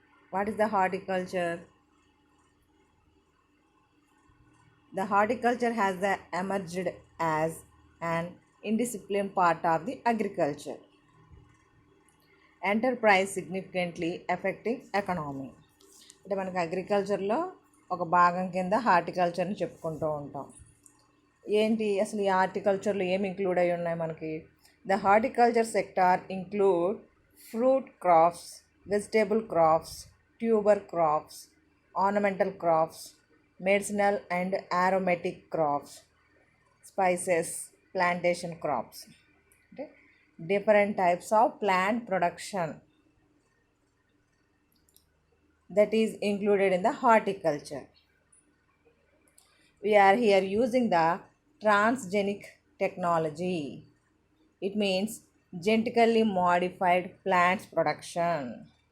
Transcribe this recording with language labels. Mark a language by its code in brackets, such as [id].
[en] What is the horticulture? The horticulture has emerged as an indisciplined part of the agriculture enterprise significantly affecting economy. [te] అంటే మనకి అగ్రికల్చర్లో ఒక భాగం కింద హార్టికల్చర్ని చెప్పుకుంటూ ఉంటాం. ఏంటి అసలు ఈ హార్టికల్చర్లో ఏమి ఇంక్లూడ్ అయి ఉన్నాయి మనకి? [en] The horticulture sector include fruit crops, vegetable crops, tuber crops, ornamental crops, medicinal and aromatic crops, spices, plantation crops. Okay? Different types of plant production that is included in the horticulture. We are here using the transgenic technology. It means genetically modified plants production.